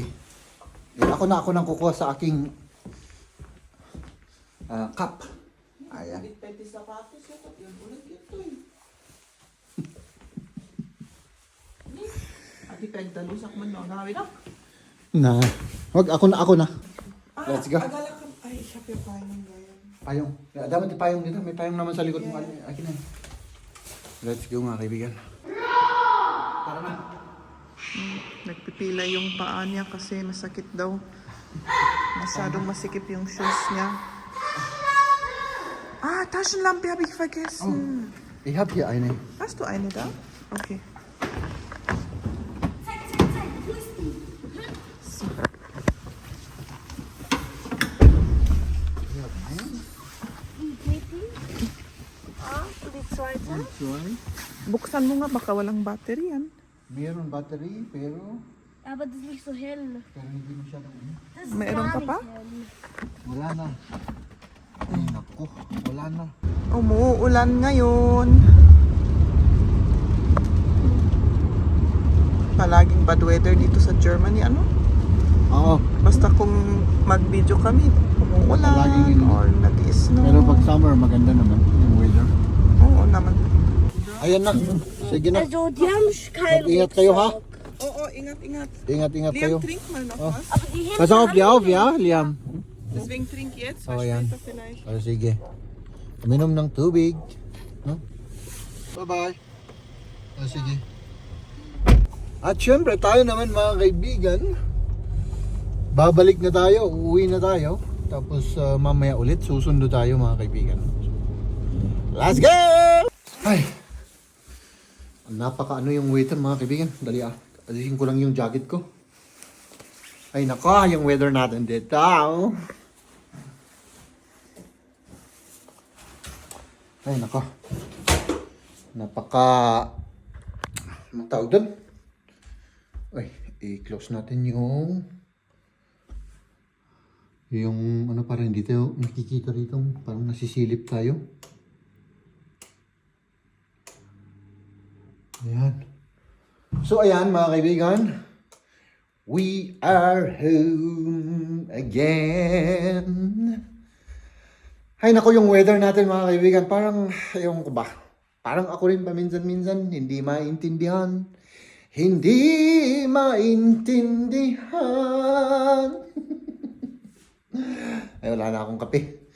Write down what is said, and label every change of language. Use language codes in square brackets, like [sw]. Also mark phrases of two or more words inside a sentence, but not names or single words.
[tl] Ako nang kukuha sa aking cup. Ayan. Pwede sapatos yun. Yun, ulit yun to eh. Adi, pagdalusak man no. Gawin na. Na. Wag, ako na. [en] Let's go. [tl] Agala ka. Ay, siya pa yung payong gayon. Payong. Dapat yung payong dito. May payong naman sa likod mo. Akin na. [en] Let's go [tl] mga kaibigan. Tara na. Nagpipila yung paa niya kasi masakit daw. Masyadong masikip yung shoes niya. [de] Taschen Lampe habe ich vergessen. Ich hab hier eine. Hast du eine da? Okay. Zeig, wo ist die? Wie geht die? Und die zweite? [tl] Buksan mo nga, baka walang battery yan. Meron battery, pero [de] Aber das ist nicht so hell. [tl] hindi masyadong ano. [de] Das ist [tl] Meron [de] gar [tl] ka [de] nicht [tl] pa? [de] hell. [tl] Wala na. Ay, naku. Wala na. Umuulan ngayon. Palaging [en] bad weather [tl] dito sa Germany, ano? Oo. Basta kung mag-video kami, umuulan Palaging or nag-snow. Pero pag summer, maganda naman yung weather. Oo naman. Ayan na. Sige na. [de] Also, die haben keinen [tl] Ingat kayo ha. Oo, ingat. Ingat kayo. [de] Liam, trink mal noch was. Aber die Hände Pass auf, die auf, ja, Liam. Deswegen trink jetzt, Oh, weil [tl] yan. [de] später vielleicht. [tl] Sige. Uminom ng tubig. No? Bye-bye. Sige. At syempre, tayo naman mga kaibigan, babalik na tayo, uuwi na tayo. Tapos mamaya ulit, susundo tayo mga kaibigan. [en] Let's go! [tl] Ay! Napaka ano yung waiter mga kaibigan. Dali alisin ko lang yung jacket ko. Ay nako, yung weather natin dito. Ay nako. Napaka... Anong tawag doon? Ay, i-close natin yung ano parang hindi tayo nakikita rito. Parang nasisilip tayo. Ayan. So ayan mga kaibigan. [en] We are home again. [tl] Ay nako yung weather natin mga kaibigan. Parang, ewan ko ba. Parang ako rin paminsan-minsan. Hindi maintindihan. Hindi maintindihan. Ay wala na akong kape.